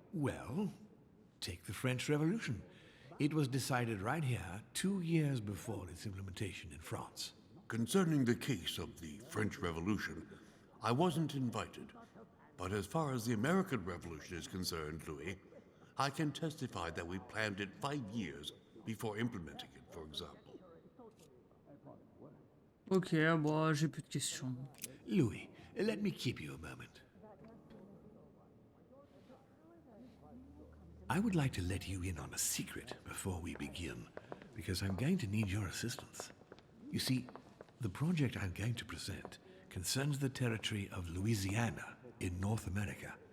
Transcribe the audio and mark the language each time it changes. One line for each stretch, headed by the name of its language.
English: Well, take the French Revolution. It was decided right here 2 years before its implementation in France. Concerning the case of the French Revolution, I wasn't invited. But as far as the American Revolution is concerned, Louis, I can testify that we planned it 5 years before implementing it, for example.
French: Ok, bon, j'ai plus de questions.
English: Louis, let me keep you a moment. I would like to let you in on a secret before we begin, because I'm going to need your assistance. You see, the project I'm going to present concerns the territory of Louisiana in North America.